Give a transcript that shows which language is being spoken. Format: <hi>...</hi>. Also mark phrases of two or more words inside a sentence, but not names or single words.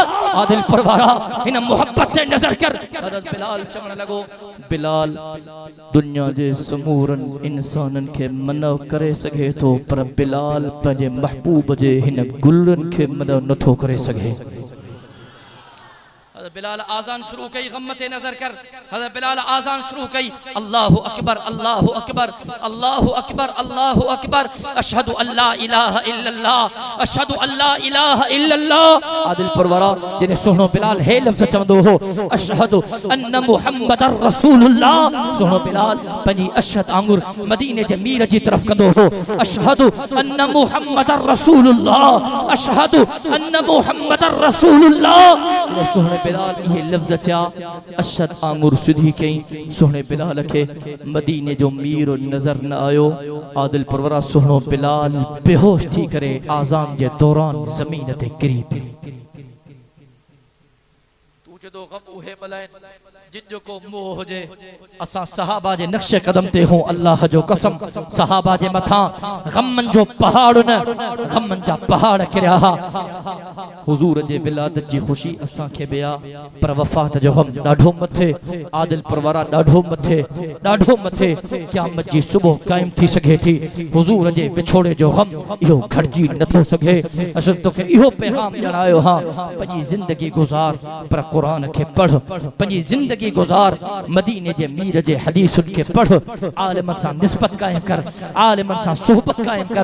<sd>आदिल परवारा हिन मोहब्बत ते नज़र कर। हज़रत बिलाल चवण लॻो, बिलाल दुनिया जे समूरनि इंसाननि खे मना करे सघे थो, पर बिलाल पंहिंजे महबूब जे हिन गुलनि खे मना नथो करे सघे। बिलाल आज़ान शुरू कई, गम ते नजर कर। हज़रत बिलाल आज़ान शुरू कई,</sd> <ar>الله أكبر الله أكبر الله أكبر الله أكبر، أشهد أن لا إله إلا الله أشهد أن لا إله إلا الله.</ar> <sd>आदिल परवरा जिने सोहणो बिलाल हे लफ्ज़ चवंदो हो,</sd> <ar>أشهد أن محمدا رسول الله.</ar> <sd>सोहणो बिलाल पंहिंजी अशहद आंगुर मदीने जे मीर जी तरफ कंदो हो,</sd> <ar>أشهد أن محمدا رسول الله أشهد أن محمدا رسول الله.</ar> <sd>सोहणे बिलाल ये लफ्ज़ अचा, अशहद आंगुर सिधी कई। सोहणे बिलाल के मदीने जो मीर नजर न आयो। आदिल परवरा सोहणो बिलाल बेहोश थी करे आज़ान जे दौरान ज़मीन ते किरी पियो। तू जदो गम उहे बलाइन जिन को मोह हुजे, असा सहाबा जे नक्शे कदम ते हो। अल्लाह जो कसम, सहाबा जे मथा गमन जो पहाड़ न, गमन जा पहाड़ किरिया। हुजूर जे विलादत जी खुशी असा के बिया, पर वफात जो गम ॾाढो मथे। आदिल परवारा ॾाढो मथे, ॾाढो मथे। क़यामत जी सुबह कायम थी सके थी, हुजूर जे विछोड़े जो गम इहो घटिजी नथो सघे। असल तोखे इहो पैगाम ॼाणायो हा, पंहिंजी ज़िंदगी गुज़ार, पर क़ुरान खे पढ़, पंहिंजी ज़िंदगी गुज़ार, मदीने जे मीर जे हदीसुन के पढ़, आलिमन सां निस्बत कायम कर, आलिमन सां सोहबत कायम कर।</sd>